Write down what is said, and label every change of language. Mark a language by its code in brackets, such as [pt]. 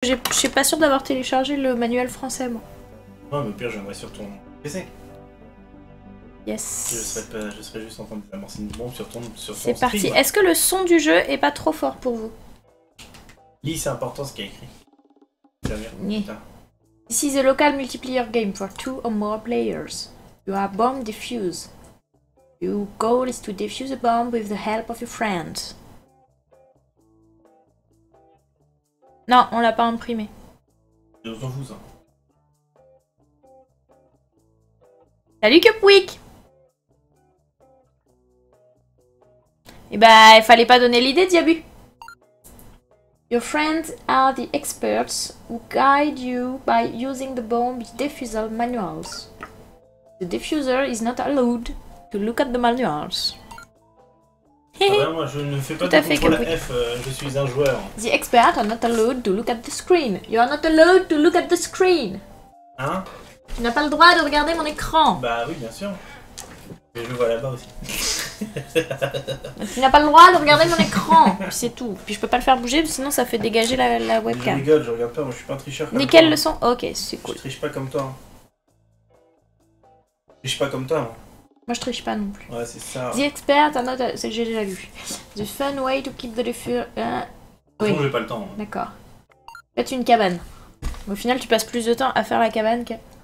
[fr] Je suis pas sûre d'avoir téléchargé le manuel français, moi. Non, mais au pire, j'aimerais sur ton PC. [en] Yes. [fr] Je serais juste en train d'amorcer une bombe sur ton C'est parti. Est-ce que le son du jeu est pas trop fort pour vous? Lis, c'est important ce qu'il y a écrit. [en] This is a local multiplayer game for 2 or more players. You are bomb defuse. Your goal is to defuse a bomb with the help of your friend. [fr] Non, on l'a pas imprimé. Je s'en fous ça. Salut Cupwick. Eh bah, il fallait pas donner l'idée, Diabu. [en] Your friends are the experts who guide you by using the bomb defusal manuals. The diffuser is not allowed to look at the manuals. [fr] Ah, moi, je ne fais pas de contrôle F, je suis un joueur. [en] The experts are not allowed to look at the screen. You are not allowed to look at the screen. [fr] Hein? Tu n'as pas le droit de regarder mon écran. Bah oui, bien sûr. Mais je le vois là-bas aussi. Tu n'as pas le droit de regarder mon écran. C'est tout. Puis je peux pas le faire bouger, sinon ça fait dégager la webcam. Je rigole, je regarde pas, moi je suis pas un tricheur. Nickel le son. Ok, c'est cool. Je triche pas comme toi. Je triche pas comme toi, moi. Moi je triche pas non plus. Ouais, c'est ça. [en] The expert are not... [fr] J'ai déjà lu. [en] The fun way to keep the diffuser... [fr] Oui. J'ai pas le temps. D'accord. Faites une cabane. Au final, tu passes plus de temps à faire la cabane que...